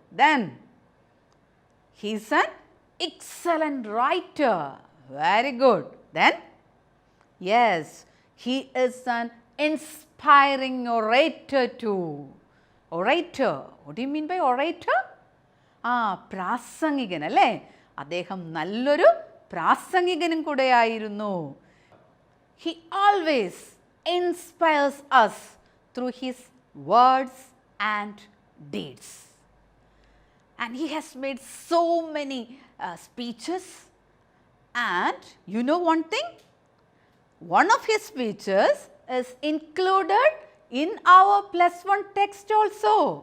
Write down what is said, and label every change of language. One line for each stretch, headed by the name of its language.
English: Then he is an excellent writer. Very good. Then yes, he is an inspiring orator too. Orator. What do you mean by orator?
Malayalam: പ്രാസംഗികൻ അല്ലേ? അദ്ദേഹം നല്ലൊരു പ്രാസംഗികനും കൂടെയായിരുന്നു.
English: He always inspires us through his words and deeds. And he has made so many speeches. And you know one thing? One of his speeches is included in our +1 text also.